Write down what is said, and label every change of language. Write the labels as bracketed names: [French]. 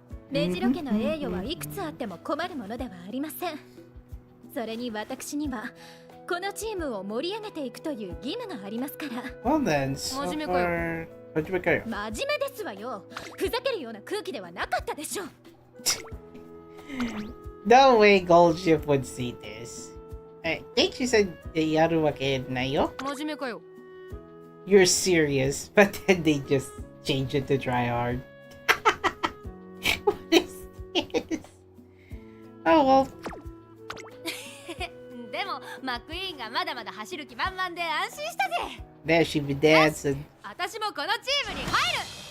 [Japanese] 目白家の栄誉はいくつあっても困るものではありません。それに私にはこのチームを盛り上げていくという義務がありますから。 [English] Well then, so far... [Japanese] 真面目ですわよ。ふざけるような空気ではなかったでしょう。 [English] No way Gold Ship would see this. I think she said [Japanese] yaru wake nayo. 真面目かよ。 [English] You're serious, but then they just change it to try hard. What is this? Oh, well. [Japanese] でもマクイーンがまだまだ走る気満々で安心したぜ。 [English] There she be dancing. [Japanese] 私もこのチームに入る。